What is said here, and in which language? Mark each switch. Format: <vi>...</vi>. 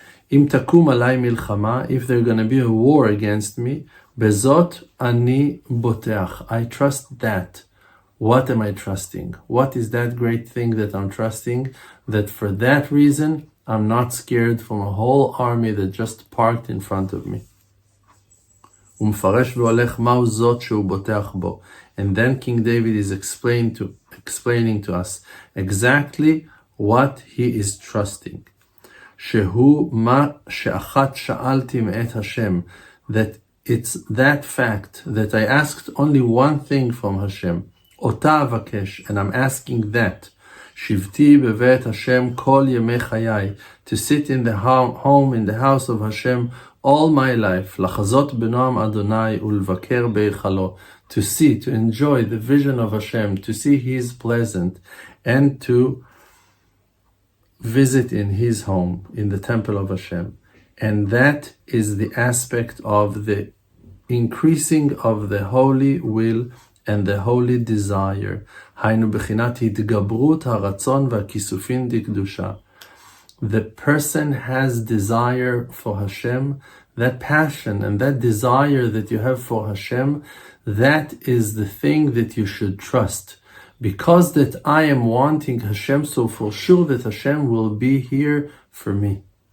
<he>Im takum alay milchama,</he> <en>if there's going to be a war against me,</en> <he>bezot ani boteach,</he> <en>I trust that. What am I trusting? What is that great thing that I'm trusting? That for that reason, I'm not scared from a whole army that just parked in front of me.</en> <he>ומפרש והולך מהו זאת שהוא בוטח בו.</he> <en>And then King David is explaining to us exactly what he is trusting.</en> <he>שהוא מה שאחת שאלתי מאת Hashem,</he> <en>that it's that fact that I asked only one thing from Hashem,</en> <he>אותה אבקש,</he> <en>and I'm asking that.</en> <he>שבתי בבית Hashem כל ימי חיי,</he> <en>to sit in the home, in the house of Hashem all my life,</en> <he>לחזות בנועם Adonai ulvaker be'echalo,</he> <en>to see, to enjoy the vision of Hashem, to see His presence, and to visit in His home, in the temple of Hashem. And that is the aspect of the increasing of the holy will and the holy desire.</en> <he>היינו בחינת התגברות הרצון והכיסופין דקדושה.</he> <en>The person has desire for Hashem, that passion and that desire that you have for Hashem, that is the thing that you should trust. Because that I am wanting Hashem, so for sure that Hashem will be here for me.</en>